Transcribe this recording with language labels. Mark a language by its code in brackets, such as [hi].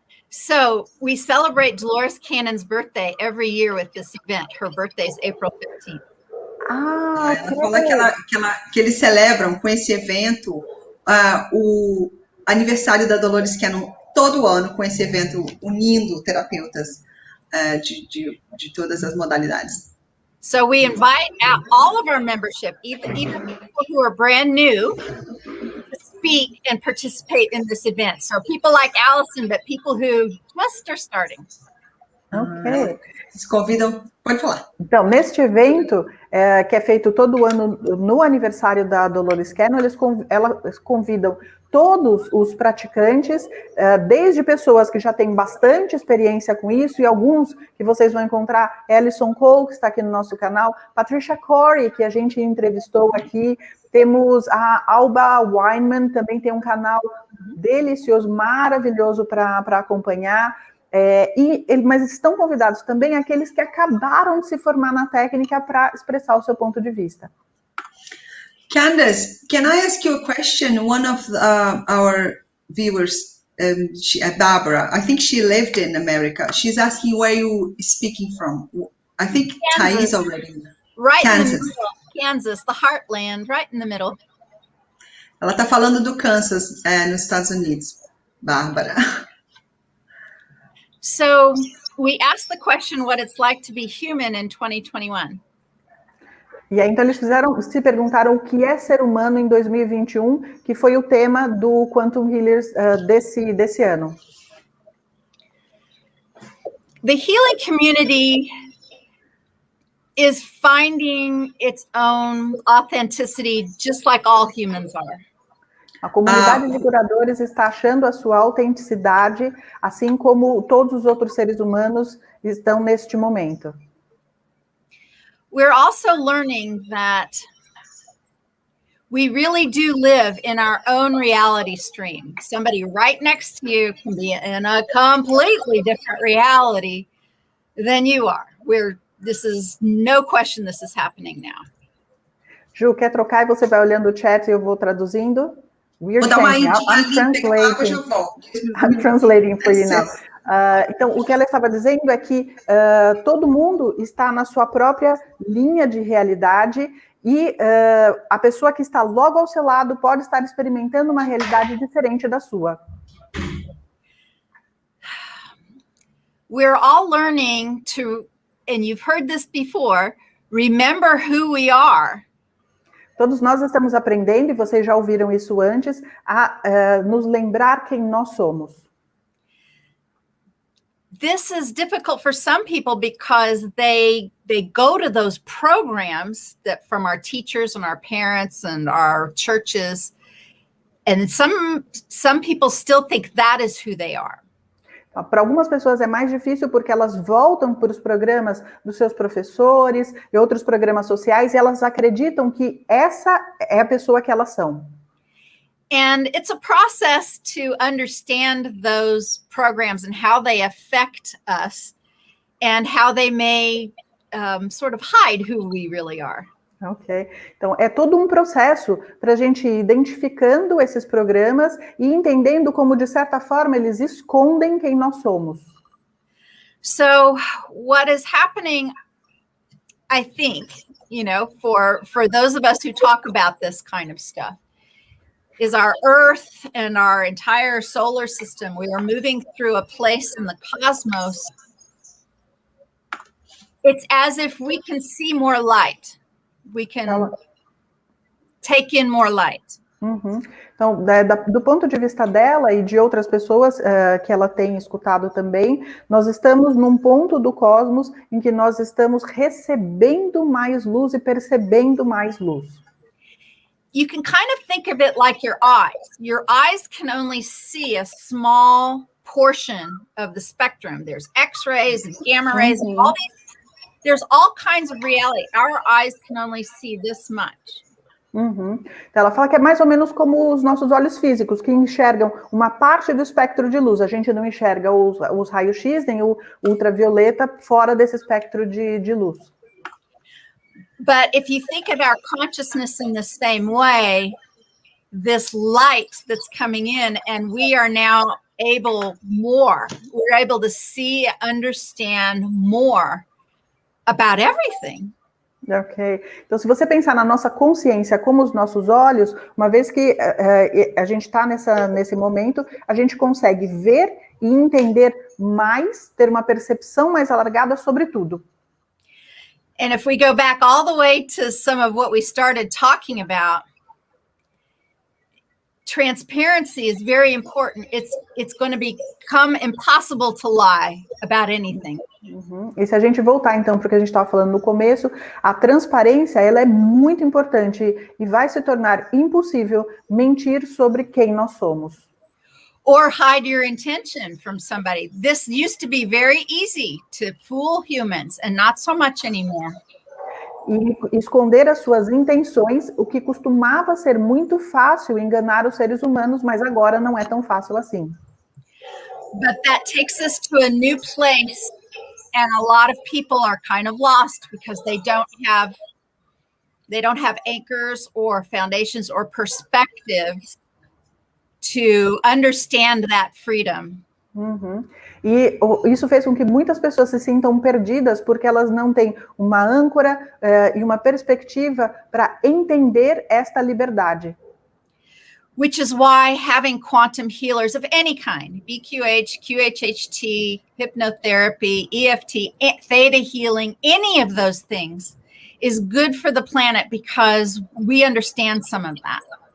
[en] So we celebrate Dolores Cannon's birthday every year with this event. Her birthday is April 15th. [pt] Ela fala que eles celebram com esse evento o aniversário da Dolores Cannon todo ano, com esse evento unindo terapeutas de todas as modalidades. [en] So we invite out all of our membership, even people who are brand new, speak and participate in this event. So people like Allison, but people who just are starting. Ok. [pt] Eles convidam, pode falar. Então, neste evento, que é feito todo ano no aniversário da Dolores Cannon, eles convidam todos os praticantes, desde pessoas que já têm bastante experiência com isso, e alguns que vocês vão encontrar, Alison Cole, que está aqui no nosso canal, Patricia Corey, que a gente entrevistou aqui, temos a Alba Weinman, também tem um canal delicioso, maravilhoso para acompanhar, mas estão convidados também aqueles que acabaram de se formar na técnica para expressar o seu ponto de vista. [en] Candace, can I ask you a question? One of our viewers, Barbara, I think she lived in America. She's asking where you speaking from. I think Thais already. Right, Kansas. in the middle. Kansas, the heartland, right in the middle. [pt] Ela está falando do Kansas, nos Estados Unidos, Bárbara. [en] So we asked the question what it's like to be human in 2021. [pt] E aí, então, eles se perguntaram o que é ser humano em 2021, que foi o tema do Quantum Healers desse ano. [en] The healing community is finding its own authenticity, just like all humans are. [pt] A comunidade de curadores está achando a sua autenticidade, assim como todos os outros seres humanos estão neste momento. [en] We're also learning that we really do live in our own reality stream. Somebody right next to you can be in a completely different reality than you are. This is no question this is happening now. [pt] Ju, quer trocar e você vai olhando o chat e eu vou traduzindo? Vou dar uma [en] I'm translating for you now. [pt] Então, o que ela estava dizendo é que todo mundo está na sua própria linha de realidade e a pessoa que está logo ao seu lado pode estar experimentando uma realidade diferente da sua. [en] We're all learning to, and you've heard this before, remember who we are. [pt] Todos nós estamos aprendendo, e vocês já ouviram isso antes, a nos lembrar quem nós somos. [en] This is difficult for some people because they go to those programs that from our teachers and our parents and our churches, and some people still think that is who they are. [pt] Para algumas pessoas é mais difícil porque elas voltam para os programas dos seus professores e outros programas sociais e elas acreditam que essa é a pessoa que elas são. [en] And it's a process to understand those programs and how they affect us and how they may sort of hide who we really are. [pt] Ok, então é todo um processo para a gente ir identificando esses programas e entendendo como, de certa forma, eles escondem quem nós somos. [en] So what is happening, I think, for those of us who talk about this kind of stuff, is our Earth and our entire solar system, we are moving through a place in the cosmos. It's as if we can see more light. We can take in more light. Uhum. [pt] Então, do ponto de vista dela e de outras pessoas que ela tem escutado também, nós estamos num ponto do cosmos em que nós estamos recebendo mais luz e percebendo mais luz. [en] You can kind of think of it like your eyes. Your eyes can only see a small portion of the spectrum. There's X-rays and gamma rays and all these. There's all kinds of reality. Our eyes can only see this much. Uhum. [pt] Então, ela fala que é mais ou menos como os nossos olhos físicos, que enxergam uma parte do espectro de luz. A gente não enxerga os raios-x, nem o ultravioleta, fora desse espectro de luz. [en] But if you think of our consciousness in the same way, this light that's coming in, and we are now we're able to see, understand more about everything. Ok. [pt] Então, se você pensar na nossa consciência como os nossos olhos, uma vez que a gente está nesse momento, a gente consegue ver e entender mais, ter uma percepção mais alargada sobre tudo. [en] And if we go back all the way to some of what we started talking about, transparency is very important. It's going to become impossible to lie about anything. Uhum. [pt] E se a gente voltar então para o que a gente estava falando no começo, a transparência ela é muito importante e vai se tornar impossível mentir sobre quem nós somos. [en] Or hide your intention from somebody. This used to be very easy to fool humans and not so much anymore. [pt] E esconder as suas intenções, o que costumava ser muito fácil enganar os seres humanos, mas agora não é tão fácil assim. [en] But that takes us to a new place, and a lot of people are kind of lost because they don't have anchors or foundations or perspectives to understand that freedom. Uhum. [pt] E isso fez com que muitas pessoas se sintam perdidas porque elas não têm uma âncora e uma perspectiva para entender esta liberdade. [en] Which is why having quantum healers of any kind, BQH, QHHT, hypnotherapy, EFT, theta healing, any of those things is good for the planet because we understand some of that.